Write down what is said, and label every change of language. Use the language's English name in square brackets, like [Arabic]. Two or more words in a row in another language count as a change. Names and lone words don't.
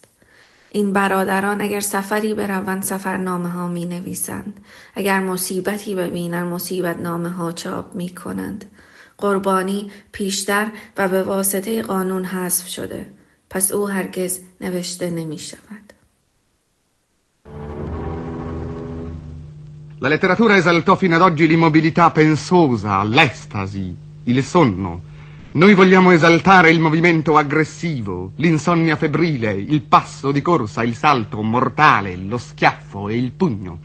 [Persian] این برادران اگر سفری بروند سفرنامه ها می نویسند. اگر مصیبتی ببینند مصیبت نامه ها چاپ می کنند. قربانی پیشتر و به واسطه قانون حذف شده. پس او هرگز نوشته نمی شود. [Italian] La letteratura esaltò fino ad oggi l'immobilità pensosa, l'estasi, il sonno. Noi vogliamo esaltare il movimento aggressivo, l'insonnia febbrile, il passo di corsa, il salto mortale, lo schiaffo e il pugno.